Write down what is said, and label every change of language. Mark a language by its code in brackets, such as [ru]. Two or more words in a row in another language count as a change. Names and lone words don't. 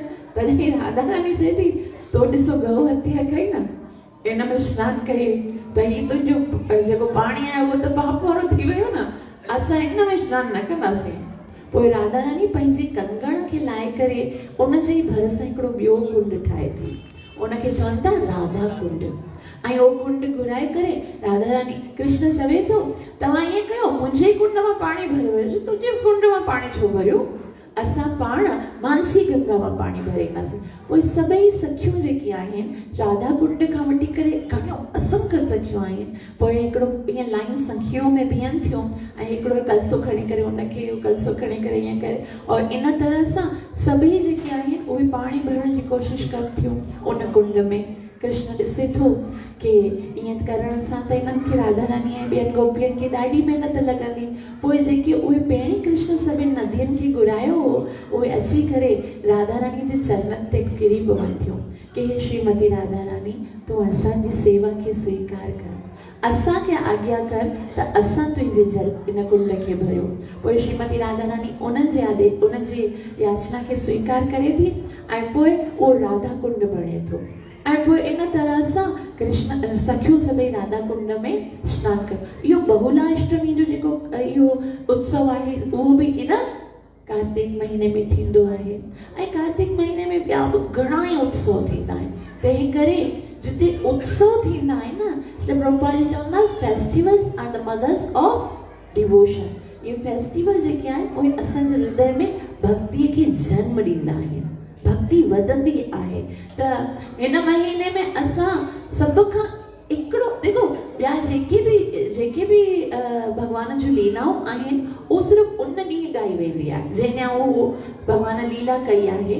[sd] तॾहिं राधा रानी चए थी, तो ॾिसो गऊ हत्या कई न, इन में सनानु कई त ही तुंहिंजो जेको पाणी आहे उहो त पाप वारो थी वियो न, असां इन में सनानु न कंदासीं। पोइ राधा रानी पंहिंजे कंगण खे लाहे करे उन जे भरिसां हिकिड़ो ॿियो कुंड ठाहे थी, उनखे चवनि था राधा कुंड। ऐं उहो कुंड घुराए करे राधा रानी, कृष्ण चवे थो, तव्हां ईअं कयो, मुंहिंजे कुंड मां पाणी भरियो, तुंहिंजे कुंड मां पाणी छो भरियो? असां पाण मानसी गंगा मां पाणी भरींदासीं। पोइ सभई सखियूं जेके आहिनि राधा कुंड खां वठी करे घणियूं असंख्य सखियूं आहिनि। पोइ हिकिड़ो ईअं लाइन सखियूं में बीहनि थियूं ऐं हिकिड़ो कलसो खणी करे उनखे कलसो खणी करे ईअं करे, और इन तरह सां सभई जेके आहिनि उहे पाणी भरण जी कोशिशि कनि थियूं उन कुंड में। कृष्ण ॾिसे थो कि ईअं करण सां त इन्हनि खे राधा रानी ऐं ॿियनि गोपियुनि खे ॾाढी महिनत लॻंदी। पोइ जेके उहे पहिरीं कृष्ण सभिनि नदियुनि खे घुरायो हो, उहे अची करे राधा रानी जे चरणनि ते किरी पवनि थियूं कि हे श्रीमती राधा रानी, तूं असांजी सेवा खे स्वीकार कर, असांखे आज्ञा कर त असां तुंहिंजे जल इन कुंड खे भरियो। पोइ श्रीमती राधा रानी उन्हनि जी याचना खे स्वीकार करे थी ऐं पोइ उहो राधा कुंड बणे थो। ऐं पोइ इन तरह सां कृष्ण सखियूं सभई राधा कुंड में स्नान कयो। इहो बहुलाष्टमी जो जेको इहो उत्सव आहे उहो बि इन कार्तिक महीने में थींदो आहे। ऐं कार्तिक महीने में ॿिया बि घणा ई उत्सव थींदा आहिनि। तंहिं करे जिते उत्सव थींदा आहिनि न, त प्रभुपाद जी चवंदा [en] Festivals are the mothers of devotion. [sd] इहे फेस्टिवल जेके आहिनि उहे असांजे हृदय में भक्तीअ खे जन्म ॾींदा आहिनि, भक्ति वधंदी आहे। त हिन महीने में असां सभ खां हिकिड़ो देखो, ॿिया जेके बि भॻवान जूं लीलाऊं आहिनि उहो सिर्फ़ु उन ॾींहुं ॻाई वेंदी आहे जंहिं ॾींहुं उहो भॻवान लीला कई आहे।